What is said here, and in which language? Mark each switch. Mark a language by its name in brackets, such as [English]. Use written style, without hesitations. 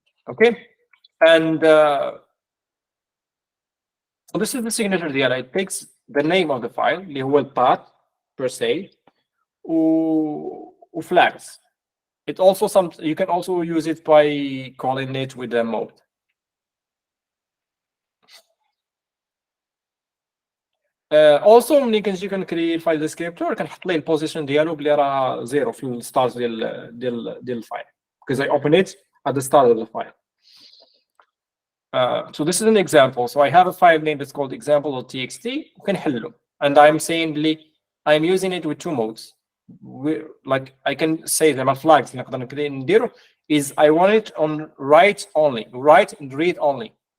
[English] Okay, and so this is the signature ديالها. It takes the name of the file [Arabic] اللي هو [English] الpath per se و flags. It also you can also use it by calling it with the mode. [Arabic] Also ملي كنجي كنكري الفايل ديسكريبتور كنحط ليه البوزيشن ديالو بلي راه زيرو في الستارت ديال الفايل [English] because I open it at the start of the file. So this is an example. So I have a file name that's called example.txt. [Arabic] وكنحلو [English] and I'm saying بلي I'm using it with two modes. Like I can say them flags [Arabic] نقدر نديرو [English] is I want it on write only, write and read only.